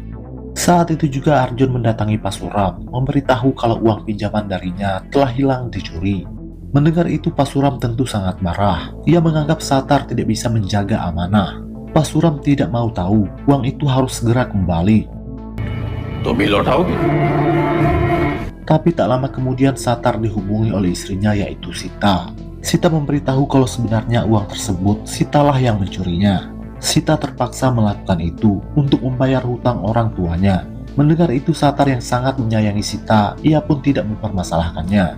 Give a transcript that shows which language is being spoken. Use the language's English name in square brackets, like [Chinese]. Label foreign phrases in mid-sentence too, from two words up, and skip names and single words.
[Indonesian] Saat itu juga Arjun mendatangi Pak Suram, memberitahu kalau uang pinjaman darinya telah hilang dicuri. Mendengar itu Pak Suram tentu sangat marah. Ia menganggap Satar tidak bisa menjaga amanah. Pak Suram tidak mau tahu, uang itu harus segera kembali. [Hindi] तो बिल उठाओगे? [Indonesian] Tapi tak lama kemudian Satar dihubungi oleh istrinya yaitu Sita. Sita memberitahu kalau sebenarnya uang tersebut Sitalah yang mencurinya. Sita terpaksa melakukan itu untuk membayar hutang orang tuanya. Mendengar itu Satar yang sangat menyayangi Sita, ia pun tidak mempermasalahkannya.